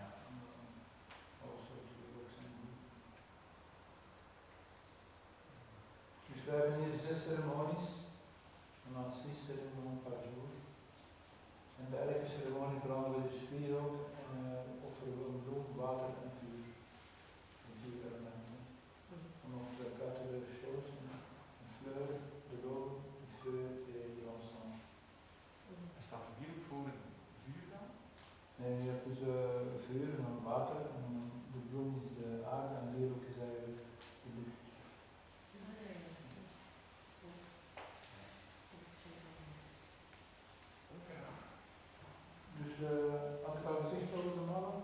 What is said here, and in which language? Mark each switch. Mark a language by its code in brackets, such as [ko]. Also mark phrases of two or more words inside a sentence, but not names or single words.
[nl] Alle soorten wierook zijn goed. Dus we hebben hier 6 ceremonies, en dan 6 ceremonies per jour. En bij elke ceremonie branden we dus wierook en offeren we een bloem, water en vuur. De 4 elementen. En nog [fr] de quatre choses, een fleur, de l'eau, de feu et de l'encens. [nl] Er staat hier voor het vuur dan? Nee, je hebt dus vuur en dan water en de bloem is de aarde en wierook is eigenlijk de lucht. Dus had ik al gezegd over de malen?